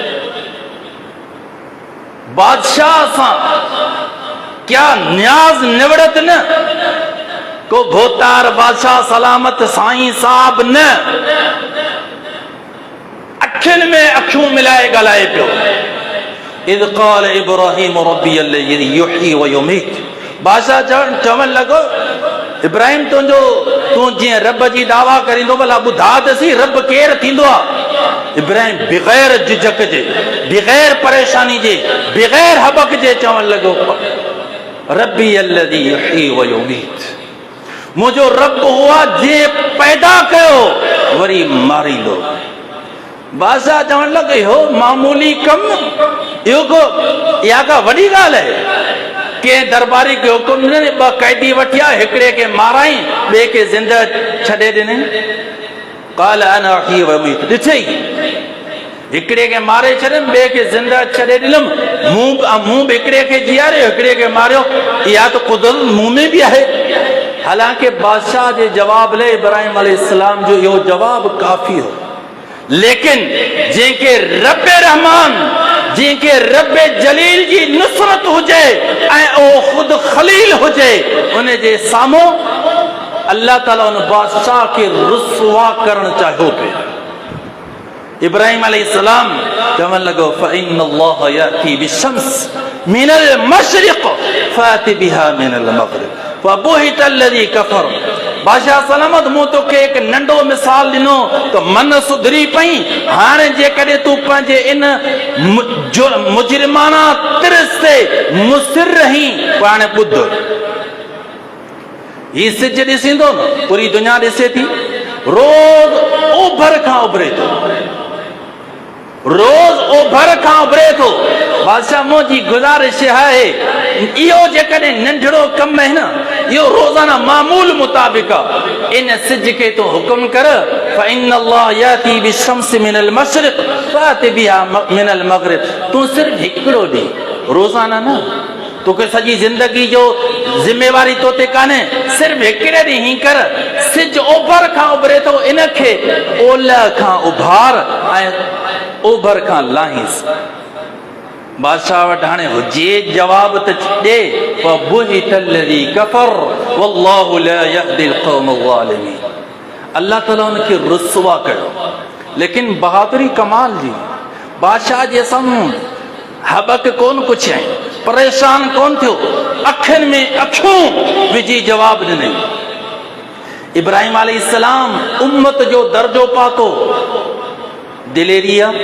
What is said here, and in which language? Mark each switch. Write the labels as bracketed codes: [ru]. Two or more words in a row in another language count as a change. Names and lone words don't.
[sd] बादशाह सां क्या न्याज निवड़त न, को भोतार बादशाह सलामत साईं साहब न, अखियुनि में अखियूं मिलाए ॻाल्हाए पियो। [ar] إذ قال إبراهيم ربي الذي يحيي ويميت. [sd] बादशाह चवण लॻो, इब्राहिम तूं जीअं रब जी दावा करींदो, भला ॿुधा त सी रब केरु थींदो आहे। इब्राहिम बग़ैर झिझक जे, बग़ैर परेशानी जे, बग़ैर हबक जे चवण लॻो, [ar] ربي الذي يحيي ويميت. [sd] मुंहिंजो रब हुआ जे पैदा कयो वरी मारींदो। बादशाह चवण लॻे, हो मामूली कम, इहो को इहा का वॾी ॻाल्हि आहे? कंहिं दरबारी खे हुकुम ॾिने, ॿ कैदी वठिया, हिकिड़े खे माराई, ॿिए खे ज़िंदा छॾे ॾिने। [ar] قال أنا أحيي وأميت, [sd] ॾिठई हिकिड़े खे मारे छॾियमि, ॿिए खे ज़िंदा छॾे ॾिनमि, मूं बि हिकिड़े खे जीआरियो, हिकिड़े खे मारियो, इहा त कुदरत मूं में बि आहे। हालांकि बादशाह जे जवाब लाइ इब्राहिम अलैहिस्सलाम जो इहो जवाब काफ़ी हो। लेकिन जंहिंखे रब रहमान, जंहिंखे रब जलील जी नुसरत हुजे ऐं उहो ख़ुदि खलील हुजे, उन जे साम्हूं अल्लाह ताला उन बादशाह खे रुसवा करणु चाहियो पियो। इब्राहिम अलैहिस्सलाम चवण लॻो, [ar] فإن الله يأتي بالشمس من المشرق فأت بها من المغرب فبهت الذي كفر [sd] बादशाह सलामत मूं तोखे हिकु नंढो मिसाल ॾिनो त मन सुधरी पई। हाणे जेकॾहिं तूं पंहिंजे इन मुजरिमाना तिरस ते मुसिर रही हाणे ॿुध, ही सिज ॾिसींदो न पूरी दुनिया ॾिसे थी, रोज़ ओभर खां उभरे थो, रोज़ ओभर खां उभरे थो। बादशाह मुंहिंजी गुज़ारिश आहे इहो जेकॾहिं नंढड़ो कमु आहे न, इहो रोज़ाना मामूल मुताबिक़ आहे। इन सिज खे तूं हुकुम कर [ar] فإن الله يأتي بالشمس من المشرق فأت بها من المغرب. [sd] तूं सिर्फ़ हिकिड़ो ॾींहुं रोज़ाना न, तोखे सॼी ज़िंदगी जो ज़िम्मेवारी तो ते कान्हे, सिर्फ़ हिकिड़े ॾींहुं ही कर। सिज ओभर खां उभरे थो, इनखे ओलह खां उभार ऐं ओभर खां लाहींस। बादशाह वटि हाणे हुजे जवाब त ॾे, [ar] فبهت الذي كفر والله لا يهدي القوم الظالمين. [sd] अल्लाह ताला उनखे रुसवा कयो, लेकिन बहादुरी कमाल जी। बादशाह जे साम्हूं हबक कोन पुछियईं, परेशान कोन थियो, अखियुनि में अखियूं विझी जवाब ॾिनई। इब्राहिम अलैहिस्सलाम उम्मत जो दर्जो पातो, दिलेरी आहे।